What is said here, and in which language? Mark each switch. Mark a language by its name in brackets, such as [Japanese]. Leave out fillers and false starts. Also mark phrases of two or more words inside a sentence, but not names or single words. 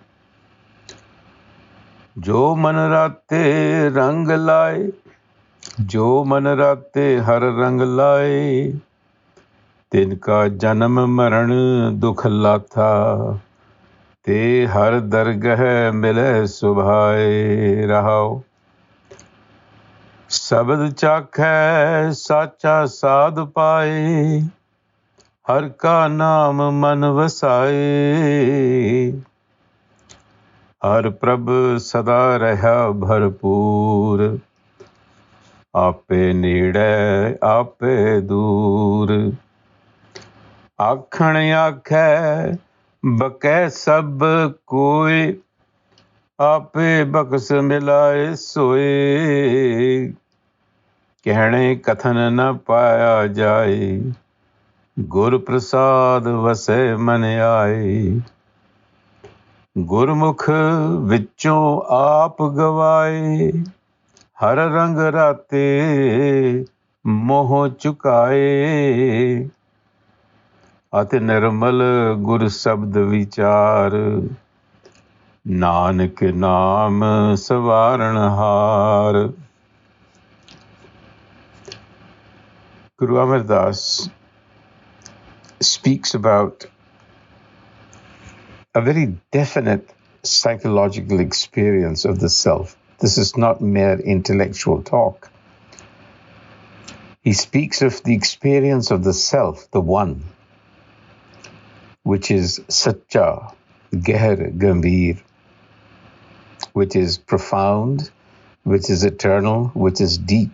[Punjabi] ਜੋ ਮਨ ਰਾਤੇ ਰੰਗ ਲਾਏ, ਜੋ ਮਨ ਰਾਤੇ ਹਰ ਰੰਗ ਲਾਏ, ਤਿਨਕਾ ਜਨਮ ਮਰਣ ਦੁਖ ਲਾਥਾ, ਤੇ ਹਰ ਦਰਗਹ ਮਿਲੇ ਸੁਭਾਏ। ਰਹਾਓ ਸ਼ਬਦ ਚਾਖੈ ਸਾਚਾ ਸਾਧ ਪਾਏ, ਹਰ ਕਾ ਨਾਮ ਮਨ ਵਸਾਏ। ਹਰ ਪ੍ਰਭ ਸਦਾ ਰਹਾ ਭਰਪੂਰ, ਆਪੇ ਨੇੜੇ ਆਪੇ ਦੂਰ। ਆਖਣ ਆਖੈ ਬਕੈ ਸਭ ਕੋਇ, ਆਪੇ ਬਖ਼ਸ਼ ਮਿਲਾਏ ਸੋਏ। ਕਹਣੇ ਕਥਨ ਨ ਪਾਇਆ ਜਾਏ, ਗੁਰ ਪ੍ਰਸਾਦ ਵਸੇ ਮਨ ਆਏ। ਗੁਰਮੁਖ ਵਿਚੋਂ ਆਪ ਗਵਾਏ, ਹਰ ਰੰਗ ਰਾਤੇ ਮੋਹ ਚੁਕਾਏ। ਅਤਿ ਨਿਰਮਲ ਗੁਰ ਸ਼ਬਦ ਵਿਚਾਰ, ਨਾਨਕ ਨਾਮ ਸਵਾਰਣ ਹਾਰ। [English] Guru Amar Das speaks about a very definite psychological experience of the self. This is not mere intellectual talk. He speaks of the experience of the self, the one, which is [Punjabi] ਸੱਚਾ ਗਹਿਰ ਗੰਭੀਰ, [English] which is profound, which is eternal, which is deep.